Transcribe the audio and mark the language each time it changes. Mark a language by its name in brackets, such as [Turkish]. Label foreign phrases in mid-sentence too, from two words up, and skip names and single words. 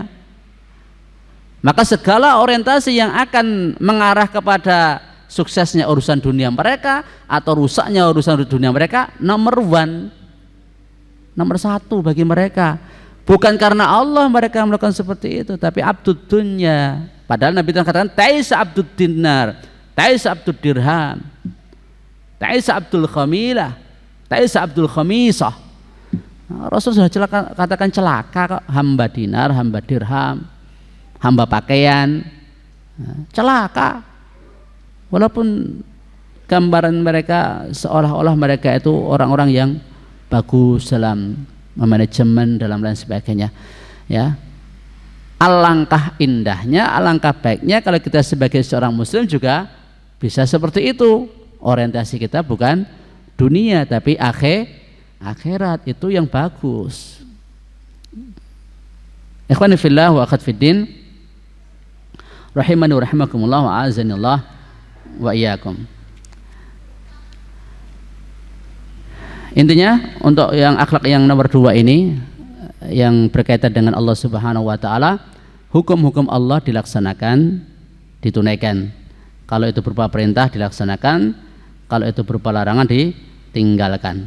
[Indonesian] Maka segala orientasi yang akan mengarah kepada suksesnya urusan dunia mereka atau rusaknya urusan dunia mereka, nomor satu bagi mereka. Bukan karena Allah mereka melakukan seperti itu, tapi [Arabic] عبد الدنيا. [Indonesian] Padahal Nabi katakan [Arabic] تعس عبد الدينار، تعس عبد الدرهم، تعس عبد الخميلة، تعس عبد الخميصة. [Indonesian] Rasul sudah katakan celaka kok hamba dinar, hamba dirham, hamba pakaian, celaka. Walaupun gambaran mereka seolah-olah mereka itu orang-orang yang bagus dalam manajemen, dalam lain sebagainya, ya. Alangkah indahnya, alangkah baiknya kalau kita sebagai seorang muslim juga bisa seperti itu. Orientasi kita bukan dunia tapi akhirat, itu yang bagus. [Arabic] إخواني في الله وأخوات في الدين، رحمني ورحمكم الله وأعانني الله وإياكم. [Indonesian] Intinya untuk yang akhlak yang nomor 2 ini yang berkaitan dengan Allah [Arabic] سبحانه وتعالى, [Indonesian] hukum-hukum Allah dilaksanakan, ditunaikan. Kalau itu berupa perintah dilaksanakan, kalau itu berupa larangan ditinggalkan.